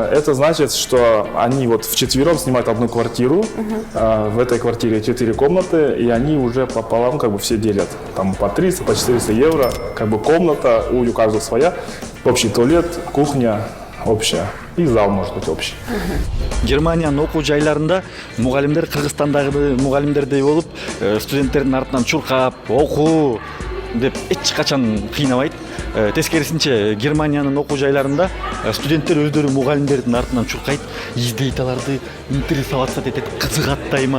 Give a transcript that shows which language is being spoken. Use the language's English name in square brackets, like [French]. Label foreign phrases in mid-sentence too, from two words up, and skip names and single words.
[Russian] Это значит, что они вот вчетвером снимают одну квартиру, в этой квартире 4 комнаты, и они уже пополам все делят. Там по 300, по 400 евро, комната, у каждого своя, общий туалет, кухня общая. И зал может быть общий. [Kyrgyz] Германиянын окуу жайларында мугалимдер Кыргызстандагы мугалимдердей болуп, студенттердин артынан чуркап, окуу деп эч качан кыйнабайт. Тескерисинче Германиянын окуу жайларында студенттер өздөрү мугалимдердин артынан чуркайт, издейт аларды, интересоваться этет, кызыгат дайыма.